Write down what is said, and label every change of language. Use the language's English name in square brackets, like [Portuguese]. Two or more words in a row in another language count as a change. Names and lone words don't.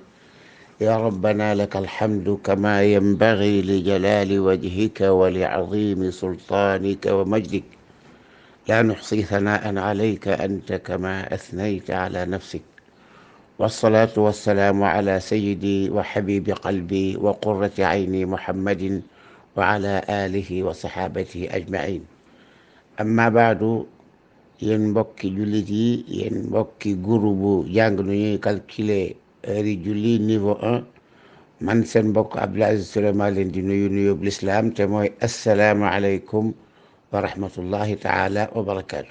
[Arabic] يا ربنا لك الحمد كما ينبغي لجلال وجهك ولعظيم سلطانك ومجدك، لا نحصي ثناء عليك أنت كما أثنيت على نفسك. والصلاة والسلام على سيدي وحبيب قلبي وقرة عيني محمد وعلى آله وصحابته أجمعين. أما بعد، [Wolof] yéen mbokki jullit yi, yéen mbokki groupe jàng nu ñuy [French] calculer heure [Wolof] yi julli niveau 1, man seen mbokk Abdoul Aziz Souleymane leen di nuyu nuyób lislaam te mooy [Arabic] السلام عليكم ورحمة الله تعالى وبركاته.